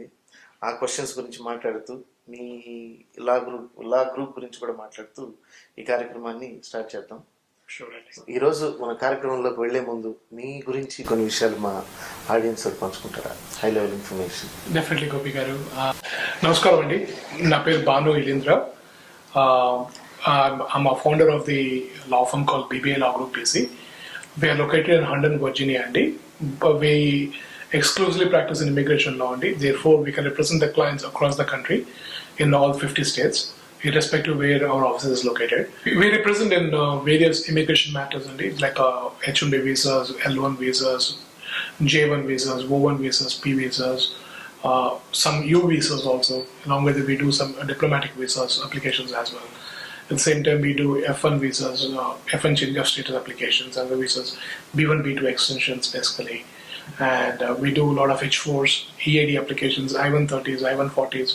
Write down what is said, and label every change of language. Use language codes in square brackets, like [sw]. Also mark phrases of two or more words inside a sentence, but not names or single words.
[te] ఆ క్వశ్చన్స్ గురించి మాట్లాడుతూ మీ [en] law group [te] గురించి కూడా మాట్లాడుతూ ఈ కార్యక్రమాన్ని స్టార్ట్ చేద్దాం. ఈరోజు మన కార్యక్రమంలోకి వెళ్లే ముందు మీ గురించి కొన్ని విషయాలు మా ఆడియన్స్ పంచుకుంటారా? [en] high level information. [te] డెఫినెట్లీ గోపి గారు. నమస్కారం అండి. నా పేరు భాను ఇల్లింద్ర. [en] I'm a founder of the law firm called BBI LawGroup PC. We are located in London, Virginia, Andy. We exclusively practice in immigration law, Andy. Therefore, we can represent the clients across the country in all 50 states, irrespective of where our office is located. We represent in various immigration matters, Andy, like H-1B visas, L-1 visas, J-1 visas, O-1 visas, P visas, some U visas also. Along with it, we do some diplomatic visas applications as well. At the same time, we do F1 visas, F1 change of status applications, and the visas, B1, B2 extensions basically. And we do a lot of H4s, EAD applications, I-130s, I-140s.